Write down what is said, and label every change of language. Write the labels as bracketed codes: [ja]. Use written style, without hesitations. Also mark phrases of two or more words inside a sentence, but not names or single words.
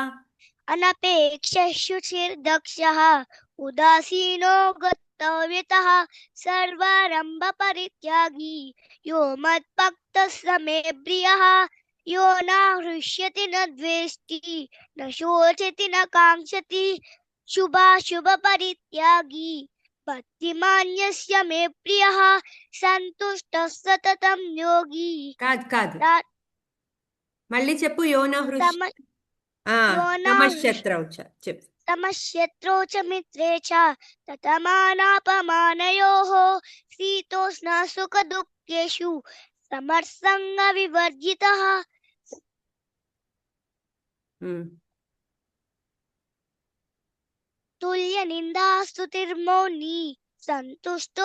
[sa] अनपेक्षशुचिर्दक्षः उदासीनो गतव्यतः सर्वारम्भपरित्यागी यो मद्भक्तः स मे प्रियः यो न हृष्यति न द्वेष्टि न शोचति न काङ्क्षति शुभाशुभपरित्यागी भक्तिमान्यस्य मे प्रियः सन्तुष्टः सततं योगी [te] కాదు కాదు, మళ్ళీ చెప్పు. [sa] యోన హృష్ तम- ఆ, यो न తమశ్శత్రౌ చ [te] చెప్పు. [sa] तमश्शत्रौ च मित्रे च ततमानापमानयोः शीतोष्णसुखदुःखेषु समर्सङ्गविवर्जितः तुल्यनिन्दास्तुतिर्मौनी सन्तुष्टो